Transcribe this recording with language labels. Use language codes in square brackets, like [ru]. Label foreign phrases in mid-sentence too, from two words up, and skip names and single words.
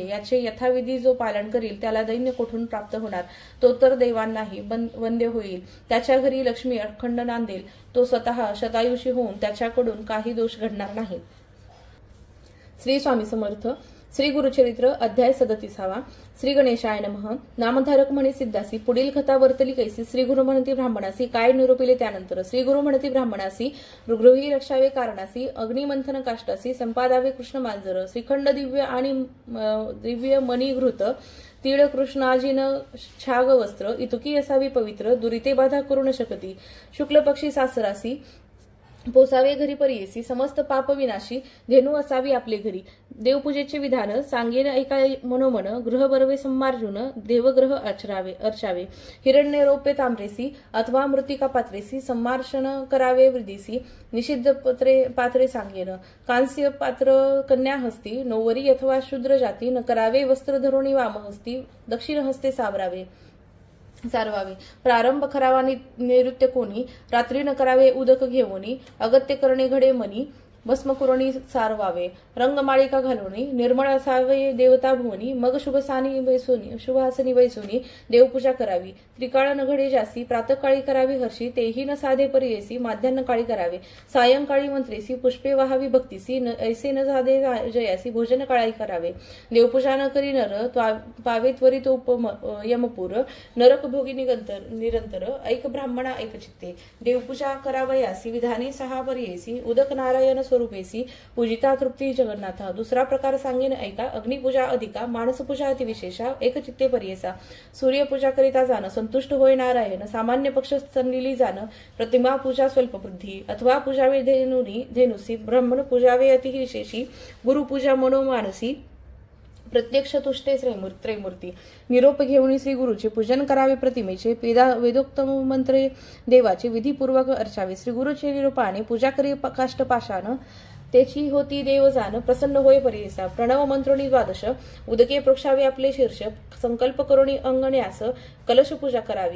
[mr] याचे यथाविधी जो पालन करील त्याला दैन्य कोठून प्राप्त होणार, तो तर देवांनाही वंद्य होईल। त्याच्या घरी लक्ष्मी अखंड नांदेल, तो स्वतः शतायुषी होऊन त्याच्याकडून काही दोष घडणार नाही। श्री स्वामी समर्थ। श्री गुरुचरित्र अध्याय 37 [sa] श्री गणेशाय नमः। [mr] नामधारक म्हणे सिद्धासी, पुढील कथा वर्तली कैसी। श्री गुरु म्हणती ब्राह्मणासी, काय निरोपिले त्यानंतर। श्री गुरु म्हणती ब्राह्मणासी, गृही रक्षावे कारणासी, अग्निमंथन काष्टासी, संपादावे कृष्ण मांजर, श्रीखंड दिव्य मणिघृत, तीळ कृष्णाजीन छाग वस्त्र, इतुकी असावी पवित्र, दुरिते बाधा करू न शकती, शुक्ल पक्षी सासरासी, पोसावे घरी परियेसी, समस्त पाप विनाशी, धेनू असावी आपले घरी। देवपूजेचे विधान सांगेन ऐका मनोमन, ग्रह बरवे सम्मार्जुन, देवग्रह अर्चावे, हिरण्य रौप्य ताम्रेसी अथवा मृतिका पात्रेसी सम्मार्शन करावे वृद्धीसी, निषिद्ध पात्रे सांगेन, कांस्य पात्र कन्या हस्ती, नौवरी अथवा शूद्र जाती, न करावे वस्त्र धरुणी वामहस्ती, दक्षिण हस्ते सारवावे। प्रारंभ करावा नैऋत्य कोणी, रात्री न करावे उदक घेऊनी, अगत्य करणे घडे मनी, भस्म कुरणी सारवावे, रंगमाळिका घालुनी, निर्मळ असावे देवता भुवनी, मग शुभासनी बैसुनी देवपूजा करावी। त्रिकाळ न घडे जासी, प्रातःकाळी करावी हर्षी, तेही न साधे परियेसी, माध्यान्ह काळी करावे, सायंकाळी मंत्रेसी, पुष्पे वाहावी भक्तीसी, ऐसे न साधे जयासी, भोजन काळी करावे। देवपूजा न करी नर, पावे त्वरित यमपूर, नरक भोगी निरंतर, ऐक ब्राह्मणा ऐक चित्ते, देवपूजा करावयासी, विधाने 6 परियेसी, उदक नारायण स्वरूपेसी, पूजिता तृप्ती जगन्नाथा। दुसरा प्रकार सांगेन ऐका, अग्निपूजा अधिका, मानसपूजा अतिविशेषा, एकचित्ते परियेसा, सूर्यपूजा करिता जाण, संतुष्ट होय नारायण, सामान्य पक्ष सन्निली जाण, प्रतिमा पूजा स्वल्पवृद्धी, अथवा पूजावे धेनुसी, ब्राह्मण पूजावे अतिविशेषी, गुरुपूजा मनोमानसी, प्रत्यक्ष तुष्टे त्रैमूर्ती। निरोप घेऊन श्री गुरुचे पूजन करावे। प्रतिमेचे वेदोक्त मंत्रे देवाचे विधीपूर्वक अर्चावे। श्री गुरुचे निरोपाने पूजा करी काष्ट पाषाण, त्याची होती देव जाण, प्रसन्न होय परियेसा। प्रणव मंत्रोणी 12, उदके प्रोक्षावे आपले शीर्ष, संकल्प करोणी अंगण्यास, कलश पूजा करावी।